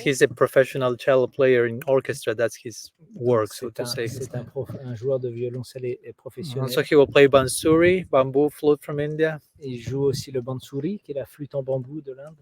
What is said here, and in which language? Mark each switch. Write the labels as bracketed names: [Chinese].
[English] He's a professional cello player in orchestra. That's his work, so to say. [French] C'est un joueur de violoncelle et professionnel. [English] Also, he will play bansuri, bamboo flute from India. [French] Il joue aussi le bansuri, qui est la flûte en bambou de l'Inde.